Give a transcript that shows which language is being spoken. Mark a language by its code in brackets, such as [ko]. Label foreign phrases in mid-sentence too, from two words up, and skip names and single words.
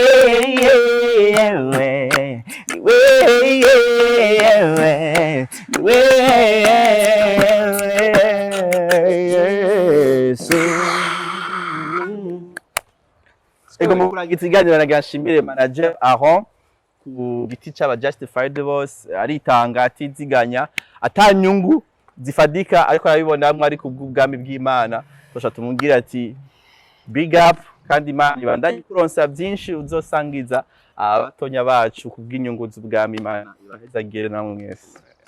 [rn] ego mu kurangiza ikiganiro nagashimire manager Aron ku giti cy'aba Justified Boss aritanga atiziganya atanyungu zifadika ariko arabibona hamwe ari kubw'ubwami bw'Imana tosha tumubwira ati [en] big up [rn] kandi Imana ibandanye kuronsa byinshi uzosangiza abatonya bacu kubw'inyungu z'ubwami Imana ibahezagire namwe mwese.